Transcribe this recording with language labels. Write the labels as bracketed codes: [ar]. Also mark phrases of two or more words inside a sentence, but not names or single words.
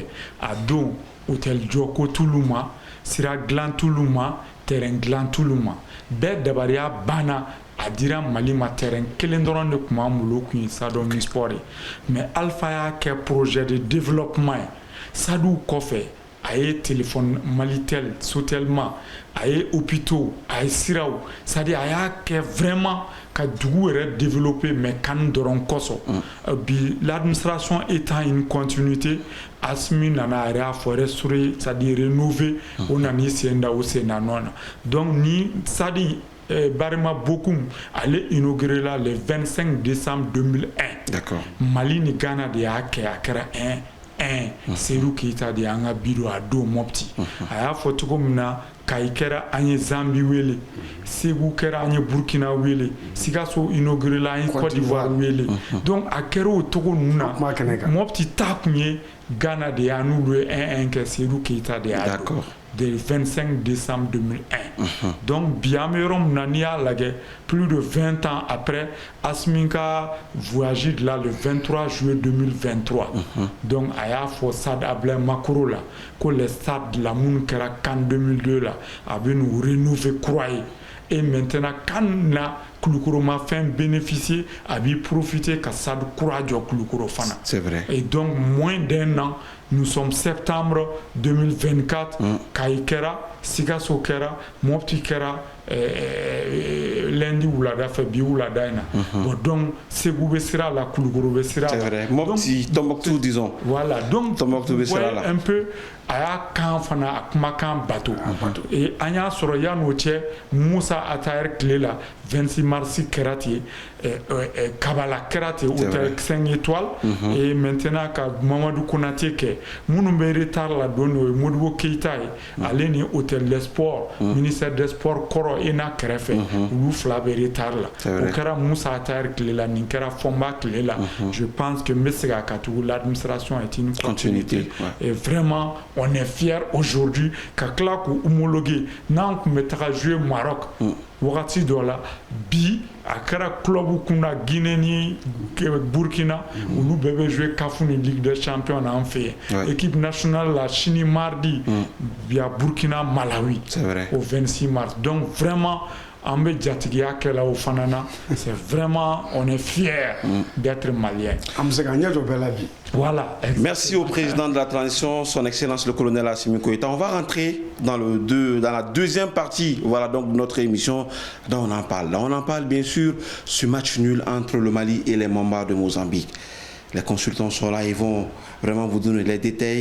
[bm] a don hôtel jɔko t'olu ma sira dilan t'olu ma terrain dilan t'olu ma bɛɛ dabariya banna a dira Mali ma terrain kelen dɔrɔn de tun b'an bolo kun ye [fr] stade omnisport [bm] ye mais Alpha y'a kɛ [fr] projet de développement [bm] ye stade kɔfɛ a ye téléphone Malitel Sotelma a ye hôpitaux a ye siraw c'est-à-dire a y'a kɛ vraiment ka dugu yɛrɛ développer mais kan dɔrɔn kɔsɔn bi [fr] l'administration étant une continuité [bm] Assimi nana a yɛrɛ y'a fɔ [fr] restaurer c'est-à-dire rénover [bm] o nana sen da o sen na nɔ na donc ni stade Barema Bokoum [fr] allait inaugurer là le 25 décembre 2001. D'accord. [bm] Mali ni Ghana de y'a kɛ a kɛra un Seydou Keita de an ka biro a don Mopti a y'a fɔ cogo min na Kayi kɛra an ye Zambi wele Segu kɛra an ye Burkina wele Sikaso inauguré la an ye Côte d'Ivoire wele donc a kɛra o cogo ninnu na Mopti ta kun ye Ghana de y'a n'olu ye 1-1 kɛ Seydou Keita de y'a don [fr] le 25 décembre 2001 [bm] donc bi an bɛ yɔrɔ min na n'i y'a lajɛ [fr] plus de 20 ans après [bm] Asmin ka voyage [fr] de là le 23 juillet 2023 [bm] donc a y'a fɔ stade Ablaye Makoro la ko [fr] les stades [bm] la minnu kɛra CAN 2002 la a bɛ n'u rénover kura ye [fr] et maintenant [bm] CAN na Kulukoro ma fɛn bénéficier a b'i profiter ka stade kura jɔ Kulukoro fana [fr] c'est vrai et donc moins d'un an nous sommes septembre 2024 [bm] Kayi kɛra Sikaso kɛra Mopti kɛra lundi wulada fɛ bi wulada in na [fr] bon donc [bm] Segu bɛ sira la Kulukoro bɛ sira la [fr] c'est vrai Mopti Tombouctou disons voilà donc [bm] Tombouctou bɛ sira la [fr] un peu [bm] a y'a kan fana a kumakan bato et an y'a sɔrɔ yan'o cɛ Musa Atayer tile la 26 mars kɛra ten Kabala kɛra ten [fr] hôtel 5 étoiles et maintenant [bm] ka Mamadou Konaté kɛ minnu bɛ retard la don o ye Modibo Keita ye ale ni [fr] hôtel des sports ministère des sports [bm] kɔrɔ ENA kɛrɛfɛ olu fila bɛ retard la o kɛra Musa Atayer tile la nin kɛra Fɔnba tile la [fr] je pense que [bm] n bɛ se ka tugu [fr] l'administration est une continuité et vraiment on est fier aujourd'hui [bm] ka tila k'u homologuer n'an tun bɛ taga jouer Maroc wagati dɔ la bi a kɛra club kunna Guinée ni Burkina olu bɛɛ bɛ jouer CAF ni Ligue des Champions na an fɛ yen [fr] équipe nationale [bm] la sini mardi via Burkina Malawi [fr] au 26 mars [bm] donc vraiment an bɛ jatigiya kɛla o fana na [fr] c'est vraiment on est fier d'être malien [bm] an bɛ se ka ɲɛ jɔ bɛɛ la bi. [fr] Voilà. Merci au président de la transition, son excellence le colonel Assimi Goïta. On va rentrer dans la deuxième partie, voilà donc notre émission. Là on en parle. Là on en parle bien sûr ce match nul entre le Mali et les Mamba de Mozambique. Les consultants sont là, ils vont vraiment vous donner les détails.